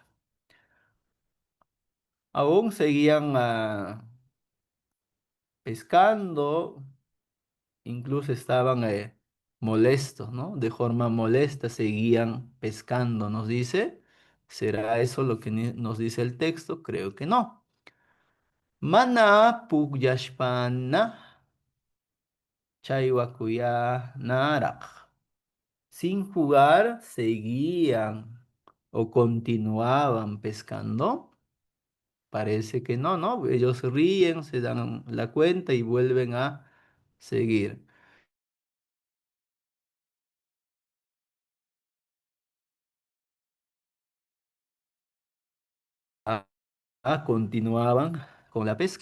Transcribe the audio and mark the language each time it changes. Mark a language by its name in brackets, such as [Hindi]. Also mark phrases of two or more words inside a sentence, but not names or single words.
[Spanish] Aún seguían pescando, incluso estaban molestos, ¿no? De forma molesta seguían pescando, nos dice. ¿Será eso lo que nos dice el texto? Creo que no. [Quechua] Mana pugyashpana chaywakuyanaraq. [Spanish] Sin jugar, seguían o continuaban pescando. Parece que no, ¿no? Ellos ríen, se dan la cuenta y vuelven a seguir. Continuaban con la pesca.